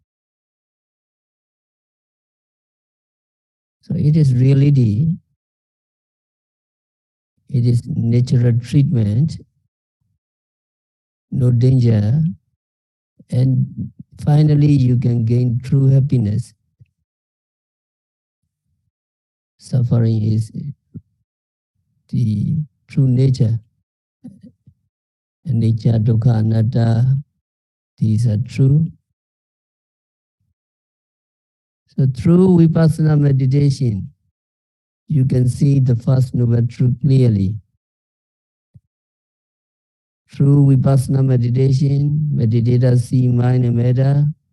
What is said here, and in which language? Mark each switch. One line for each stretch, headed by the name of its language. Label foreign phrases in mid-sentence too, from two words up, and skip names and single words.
English: So it is reality, it is natural treatment, no danger, and finally you can gain true happiness. Suffering is the true nature.
Pali: Anicca, dukkha, anatta,
English: these are true. So through vipassana meditation, you can see the first noble truth clearly. Through vipassana meditation, meditators see mind and matter.